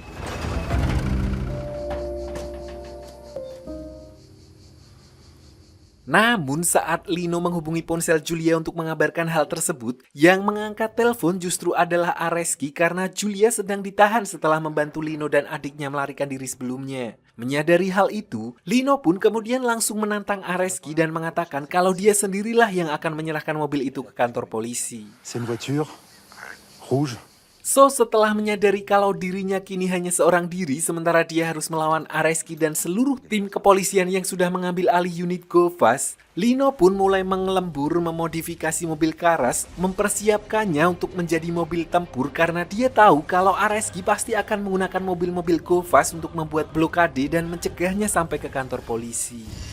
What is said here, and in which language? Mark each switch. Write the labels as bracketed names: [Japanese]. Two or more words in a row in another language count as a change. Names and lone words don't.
[Indonesian] Namun saat Lino menghubungi ponsel Julia untuk mengabarkan hal tersebut, yang mengangkat telepon justru adalah Areski karena Julia sedang ditahan setelah membantu Lino dan adiknya melarikan diri sebelumnya. Menyadari hal itu, Lino pun kemudian langsung menantang Areski dan mengatakan kalau dia sendirilah yang akan menyerahkan mobil itu ke kantor polisi. [French] C'est une voiture rouge. [Indonesian] So, setelah menyadari kalau dirinya kini hanya seorang diri sementara dia harus melawan Areski dan seluruh tim kepolisian yang sudah mengambil alih unit Go-Fast, Lino pun mulai mengelembur memodifikasi mobil Karas, mempersiapkannya untuk menjadi mobil tempur karena dia tahu kalau Areski pasti akan menggunakan mobil-mobil Go-Fast untuk membuat blokade dan mencegahnya sampai ke kantor polisi.